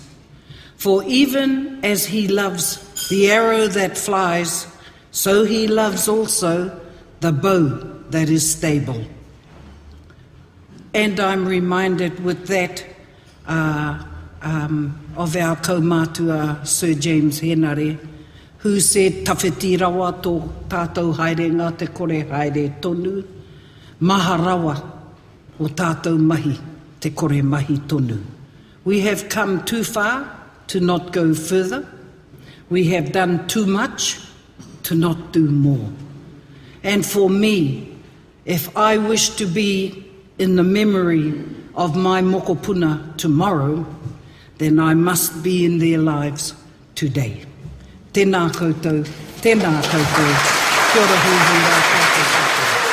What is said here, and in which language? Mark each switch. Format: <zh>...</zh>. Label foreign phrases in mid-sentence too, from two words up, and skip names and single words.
<en>For even as he loves the arrow that flies, so he loves also the bow that is stable. And I'm reminded with that of our kaumātua Sir James Henare, who said,</en> <mi>tawhiti rawa tō tātou haerenga te kore haere tonu, maha rawa o tātou mahi te kore mahi tonu.</mi> <en>We have come too far to not go further. We have done too much to not do more. And for me, if I wish to be in the memory of my mokopuna tomorrow, then I must be in their lives today.</en> <mi>Tēnā koutou, tēnā koutou, kia ora hui rā koutou.</mi>